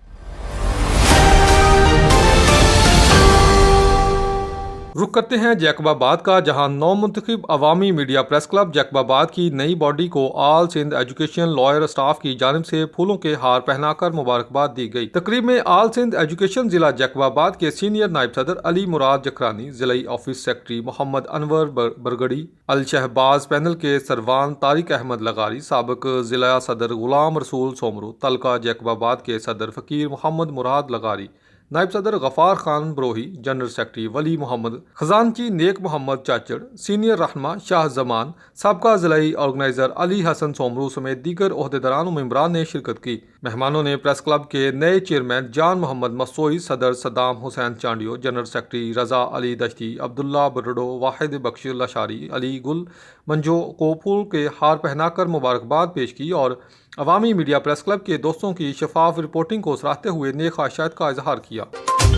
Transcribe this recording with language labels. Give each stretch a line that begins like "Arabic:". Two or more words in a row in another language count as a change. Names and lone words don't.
Urdu: رخ کرتے ہیں جیکب آباد کا، جہاں نو منتخب عوامی میڈیا پریس کلب جیکب آباد کی نئی باڈی کو آل سندھ ایجوکیشن لائر سٹاف کی جانب سے پھولوں کے ہار پہنا کر مبارکباد دی گئی. تقریب میں آل سندھ ایجوکیشن ضلع جیکب آباد کے سینیئر نائب صدر علی مراد جکھرانی، ضلعی
English: office secretary
Urdu: محمد انور برگڑی، الشہباز پینل کے سروان طارق احمد لغاری، سابق ضلع صدر غلام رسول سومرو، تعلقہ جیکب آباد کے صدر فقیر محمد مراد لغاری، نائب صدر غفار خان بروہی,
English: general secretary
Urdu: ولی محمد، خزانچی نیک محمد چاچڑ، سینیئر رہنما شاہ زمان، سابقہ ضلعی آرگنائزر علی حسن سومرو سمیت دیگر عہدیداران اور ممبران نے شرکت کی. مہمانوں نے
English: press club
Urdu: کے نئے چیئرمین جان محمد مسوئی، صدر صدام حسین چانڈیو,
English: general secretary
Urdu: رضا علی دشتی، عبداللہ بڑدو، واحد بخش لاشاری، علی گل منجو کو پھول کے ہار پہنا کر مبارکباد پیش کی اور عوامی میڈیا پریس کلب کے دوستوں کی شفاف رپورٹنگ کو سراہتے ہوئے نیک خواہشات کا اظہار کیا.